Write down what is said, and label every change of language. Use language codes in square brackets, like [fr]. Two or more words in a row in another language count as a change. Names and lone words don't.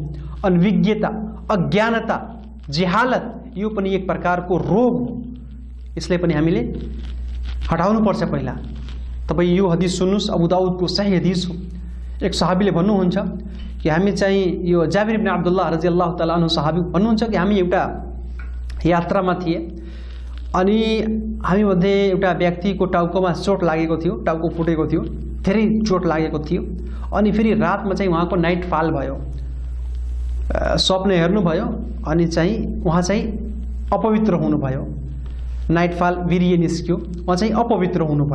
[ne] अनविज्ञता, अज्ञानता, जिहालत यो पनि एक प्रकारको रोग हो। यसलाई पनि हामीले हटाउनुपर्छ। पहिला तपाईँ यो हदिस सुन्नुहोस्, अबू दाउदको सही हदिस हो। एक सहाबीले भन्नुहुन्छ कि हामी चाहिँ यो जाबिर इब्न अब्दुल्लाह [ar] رضي الله تعالى عنه [ne] सहाबी भन्नुहुन्छ कि हामी एउटा यात्रामा थिए अनि हामी मध्ये एउटा व्यक्तिको टाउकोमा चोट लागेको थियो, टाउको फुटेको थियो, धेरै चोट लागेको थियो अनि फेरि रातमा चाहिँ उहाँको [en] night fall [ne] भयो, स्वप्न हेर्नुभयो अनि चाहिँ उहाँ चाहिँ अपवित्र हुनुभयो, [en] night fall [ne] वीर्य निस्क्यो, उहाँ चाहिँ अपवित्र हुनुभयो।